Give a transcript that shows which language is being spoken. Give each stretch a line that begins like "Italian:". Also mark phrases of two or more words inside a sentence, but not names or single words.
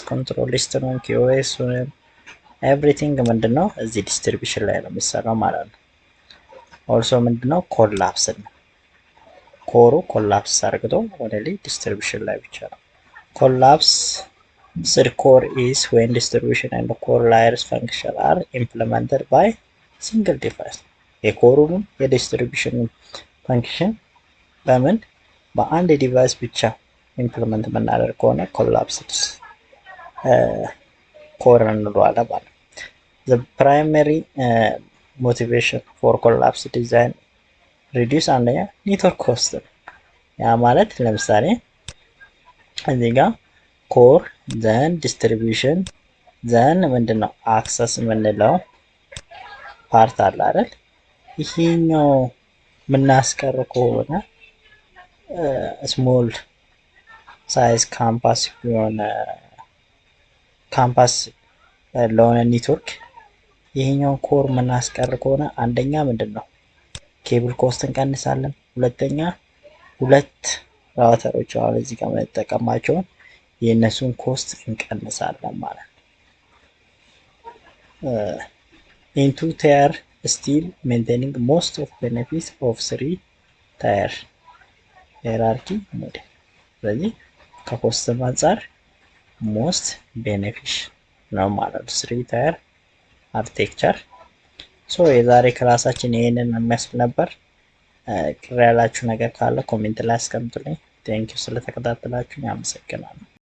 Amharic: ኮንትሮል ሊስቱንም ኪኦኤሱንም ኤቭሪቲንግ ምንድነው እዚህ ዲስትሪቢዩሽን ላይ ነው የሚሰራው ማለት ነው። ኦልሶ ምንድነው ኮላፕስ ነው። ኮሩ ኮላፕስ አርግቶ ወደ ላይ ዲስትሪቢዩሽን ላይ ብቻ ነው።
English: collapsed core is when distribution and core layers function are implemented by single device።
Amharic: የኮሩንም የዲስትሪቢዩሽን ፋንክሽን በምን በአንድ ዲቫይስ ብቻ ኢምፕሊመንት የምናደርግ ከሆነ ኮላፕስድ ኮር እንለዋለን ማለት ነው።
English: the primary motivation for collapse design reduce
Amharic: አንደኛ
English: network cost
Amharic: ነው። ያ ማለት ለምሳሌ እዚህ ጋር
English: core then distribution then
Amharic: ምንድነው አክሰስ የምንለው ፓርት አለ አይደል? ይሄኛው የምናስቀር ከሆነ
English: small size campus
Amharic: የሆነ ካምፓስ ለሆነ ኔትወርክ ይሄኛውን ኮር የምናስቀር ከሆነ አንደኛ ምንድነው
English: cable cost
Amharic: እንቀንሳለን። ሁለተኛ ሁለት ራውተሮች አሁን እዚህ ጋር የምንጠቀማቸውን የእነሱን ኮስት እንቀንሳለን ማለት ነው።
English: in two tier still maintaining most of benefits of 3 tier hierarchy model።
Amharic: ስለዚህ ከኮስትም አንፃር
English: most beneficial
Amharic: ነው ማለት ነው
English: 3 tier architecture።
Amharic: ሶ የዛሬ ክላሳችን ይሄንን የሚያስብል ነበር። ቅር ያላችሁ ነገር ካለ ኮሜንት ላይ አስቀምጡልኝ። ቴንኪው ስለተከታተላችሁ አመሰግናለሁ።